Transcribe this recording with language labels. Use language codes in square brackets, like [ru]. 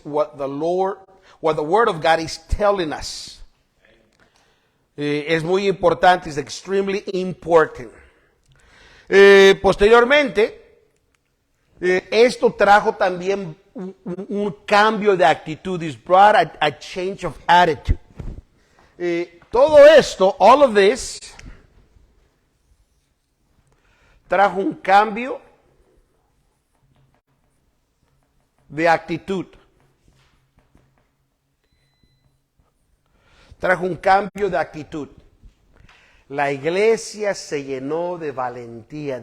[en] What the Word of God is telling us. [es] Es muy importante. [en] It's extremely important. [es] Posteriormente, esto trajo también un cambio de actitud. [en] It brought a change of attitude. [es] Todo esto, [en] all of this, [es] trajo un cambio de actitud. Trajo un cambio de actitud. La iglesia se llenó de valentía.